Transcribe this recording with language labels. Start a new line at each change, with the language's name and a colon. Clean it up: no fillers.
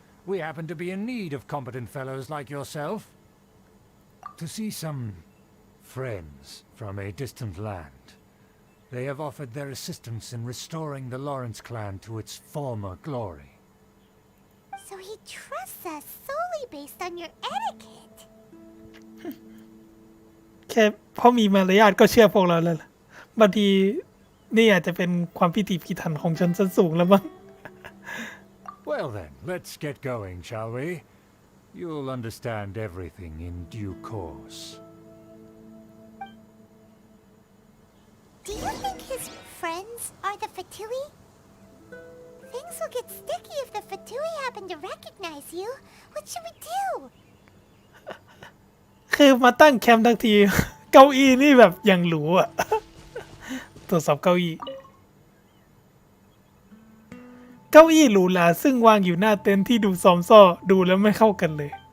English: We happen to be in need of competent fellows like yourself. To see some friends from a distant land. They have offered their assistance in restoring the Lawrence clan to its former glory. So he trusts us solely based on your etiquette.
Thai: แค่เพราะมีมารยาทก็เชื่อพวกเราแล้วล่ะบางทีนี่อาจจะเป็นความพิถีพิถันของชนชั้นสูงแล้วมั้ง
English: Well then, let's get going, shall we? You'll understand everything in due course. Do you think his friends are the Fatui? Things will get sticky if the Fatui happen to recognize you. What should we do?
Thai: คือมาตั้งแคมป์ทั้งที เก้าอี้นี่แบบอย่างหรูอ่ะ ตรวจสอบเก้าอี้หรูหราซึ่งวางอยู่หน้าเต็นท์ที่ดูซอมซ่อดูแล้วไม่เข้ากันเลย